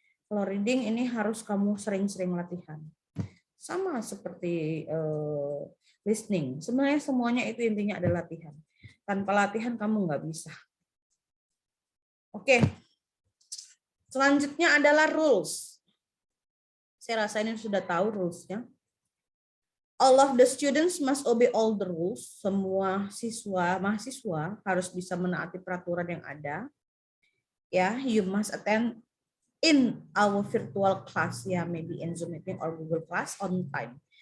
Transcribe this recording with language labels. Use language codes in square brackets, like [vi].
[id] Kalau reading ini harus kamu sering-sering latihan. Sama seperti listening. Sebenarnya semuanya itu intinya adalah latihan. Tanpa latihan kamu nggak bisa. Oke. Selanjutnya adalah rules. Saya rasa ini sudah tahu rules-nya. [en] All of the students must obey all the rules. [id] Semua mahasiswa harus bisa menaati peraturan yang ada. [en] Ya, you must attend in our virtual class, ya, maybe in Zoom meeting or Google Class on time.